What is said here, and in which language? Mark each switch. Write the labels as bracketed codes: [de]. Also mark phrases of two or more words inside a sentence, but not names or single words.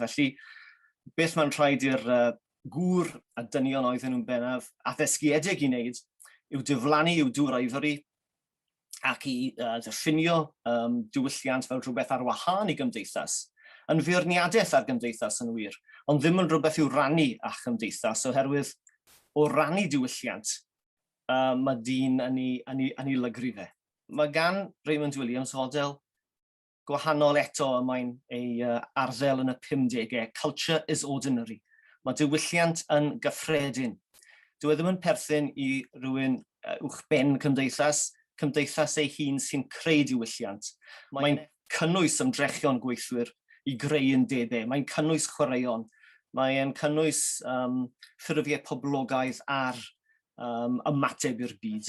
[cy] Felly, beth mae'n rhaid i'r gŵr a dynion oedden nhw'n bennaf addysgiedig i wneud yw diflannu i'w dwraifri ac i ddiffinio diwylliant fel rhywbeth ar wahân i gymdeithas, yn feirniadaeth ar gymdeithas yn wir, ond ddim yn rhywbeth i'w rannu â chymdeithas, oherwydd o rannu diwylliant, mae dyn yn ei lygru fe. Mae gan Raymond Williams fodel gwahanol eto y mae'n ei arddel yn y 50au. [en] Culture is ordinary. [cy] Mae diwylliant yn gyffredin. Dyw e ddim yn perthyn i rywun uwchben cymdeithas ei hun sy'n creu diwylliant. Mae'n cynnwys ymdrechion gweithwyr i greu undebau. Mae'n cynnwys chwaraeon. Mae'n cynnwys ffurfiau poblogaidd ar ymateb i'r byd.